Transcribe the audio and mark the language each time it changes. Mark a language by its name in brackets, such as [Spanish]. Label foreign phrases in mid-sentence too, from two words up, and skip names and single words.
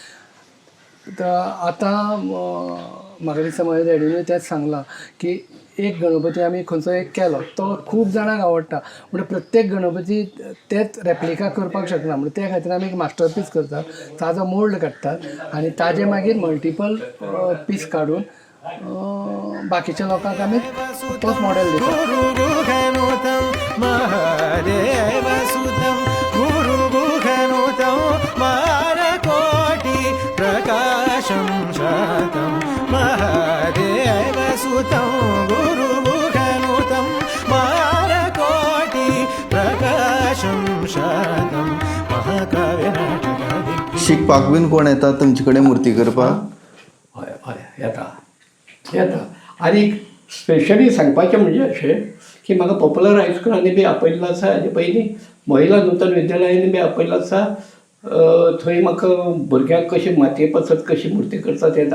[Konkani] आतां म्हाका दिसता म्हज्या डॅडीनूय तेंच सांगलां की एक गणपती आमी खंयचो एक केलो तो खूब जाणांक आवडटा, म्हणजे प्रत्येक गणपती तेच रेप्लिका करपाक शकना. म्हणजे त्या खातीर आमी एक मास्टरपीस करतात, ताजो मोल्ड काडटात आनी ताजे मागीर [English] multiple piece [Konkani] काडून बाकीच्या लोकांक आमी तोच मॉडेल दितात. [Sanskrit] प्रकाशं शातं महादेवसुतं गुरुमुखनुतं मारकोटि प्रकाशं शातं महाकाव्यनाटकादिक. [Konkani] शिकपाक बीन कोण येता तुमचे कडेन मूर्ती करपाक? हय हय येता. आनी स्पेशली सांगपाचें म्हणजे अशें की म्हाका पॉप्युलर हायस्कुलांनी बी आपयल्लो आसा, हाजे पयलीं महिला नूतन विद्यालयांनी बी आपयल्लो आसा. थंय म्हाका भुरग्यांक कशी मातये पासत कशी मूर्ती करतात येता.